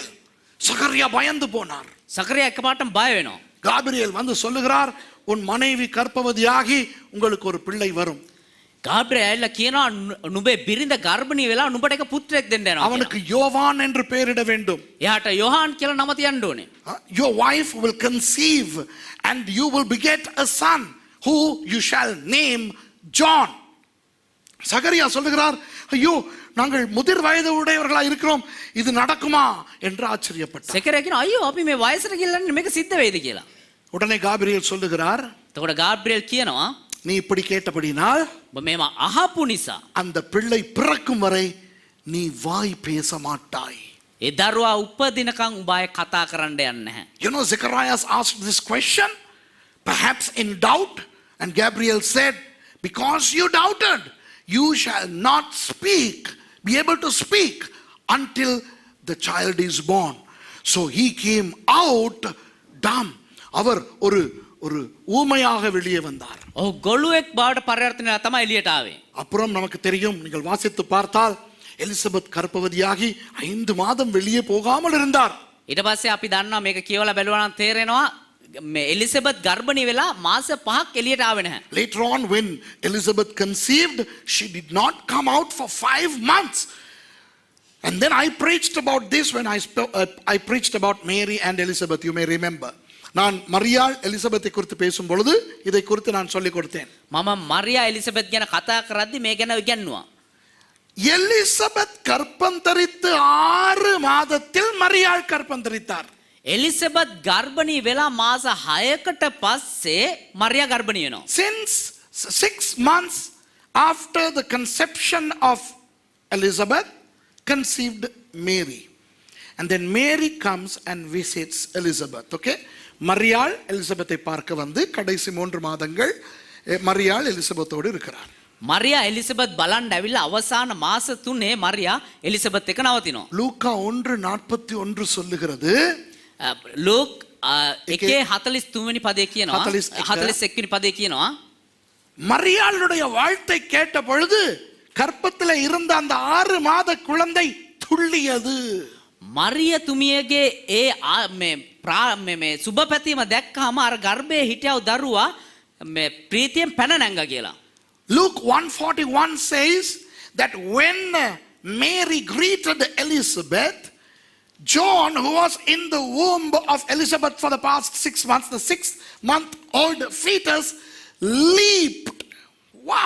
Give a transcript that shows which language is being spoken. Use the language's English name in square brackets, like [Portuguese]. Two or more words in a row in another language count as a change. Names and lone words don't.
[Tamil] சகரியா பயந்து போனார். [Sinhala] සකරියා එකපාරටම බය වෙනවා. [Tamil] காபிரியேல் வந்து சொல்லுகிறார், உன் மனைவி கர்ப்பவதியாகி உங்களுக்கு ஒரு பிள்ளை வரும். [Sinhala] ගාබ්‍රියෙල් ඇවිල්ලා කියනවා නුඹේ බිරිඳ ගර්භණී වෙලා නුඹට එක පුත්‍රයෙක් දෙන්න යනවා. [Tamil] அவனுக்கு யோவான் என்று பெயரிட வேண்டும். [Sinhala] එයාට යොහාන් කියලා නම තියන්න ඕනේ. [English] Your wife will conceive and you will beget a son who you shall name John. [Tamil] சகரியா சொல்லுகிறார், ஐயோ நாங்கள் முதிர் வயது உடையவர்களா இருக்கிறோம், இது நடக்குமா என்று ஆச்சரியப்பட்டார். [Sinhala] සෙකරියා කියනවා අයියෝ අපි මේ වයසට ගිහිල්ලා මේක සිද්ධ වෙයිද කියලා. [Tamil] உடனே காபிரியேல் சொல்லுகிறார், [Sinhala] එතකොට ගාබ්‍රියෙල් කියනවා [Tamil] நீ இப்படி கேட்டபடினால் [Sinhala] ඔබ මේව අහපු නිසා [Tamil] அந்த பிள்ளை பிறக்கும் வரை நீ வாய் பேச மாட்டாய். [Sinhala] ඒ දරුවා උපදිනකන් උඹ ආයේ කතා කරන්න යන්නේ නැහැ. [English] You know, Zacharias asked this question, perhaps in doubt, and Gabriel said, because you doubted, you shall not be able to speak until the child is born. So he came out dumb. [Tamil] அவர் ஒரு ஊமையாக வெளியே வந்தார். [Sinhala] ඔහු ගොළුෙක් බවට පරිවර්තනය තමයි එළියට ආවේ. [Tamil] அப்புறம் நமக்கு தெரியும், நீங்கள் வாசித்து பார்த்தால் எலிசபெத் கர்ப்பவதியாகி 5 மாதம் வெளியே போகாமல் இருந்தார். [Sinhala] ඊට පස්සේ අපි දන්නවා මේක කියවලා බැලුවා නම් තේරෙනවා මේ එලිසබෙත් ගර්භණී වෙලා මාස 5ක් එළියට ආවේ නැහැ. [English] Later on, when Elizabeth conceived, she did not come out for 5 months. And then I preached about this when I preached about Mary and Elizabeth. You may remember. [Tamil] நான் மரியாள் எலிசபெத்தை குறித்து பேசும் பொழுது இதை குறித்து நான் சொல்லிக் கொடுத்தேன். [Sinhala] මම මරියා එලිසබෙත් ගැන කතා කරද්දි මේ ගැන ඉගැන්නුවා. [Tamil] எலிசபெத் கர்ப்பந்தரித்து 6 மாதத்தில் மரியாள் கர்ப்பந்தரித்தார். [Sinhala] එලිසබෙත් ගර්භණී වෙලා මාස 6කට පස්සේ මරියා ගර්භණී වෙනවා. [English] Since 6 months after the conception of Elizabeth, conceived Mary. And then Mary comes and visits Elizabeth. Okay? [Tamil] மரியாள் எலிசபெத்தை பார்க்க வந்து கடைசி 3 மாதங்கள் மரியாள் எலிசபெத்தோடு இருக்கிறார். [Sinhala] මරියා එලිසබෙත් බලන්න ඇවිල්ලා අවසාන මාස 3 මරියා එලිසබෙත් එක නවතිනවා. [Tamil] லூக்கா 1:41 சொல்லுகிறது, [Sinhala] ලූක් 1:43 වෙනි පදේ කියනවා 41 වෙනි පදේ කියනවා [Tamil] மரியாளுடைய வாழ்த்தை கேட்ட பொழுது கர்ப்பத்தில் இருந்த அந்த 6 மாத குழந்தை துள்ளியது. [Sinhala] මරිය තුමියගේ මේ සුබ පැතීම දැක්කහම අර ගර්භයේ හිටියව දරුවා මේ ප්‍රීතියෙන් පැන නැංගා කියලා. [English] Luke 1:41 says that when Mary greeted Elizabeth, John, who was in the womb of Elizabeth for the past 6 months, the 6-month-old fetus leaped. Wow!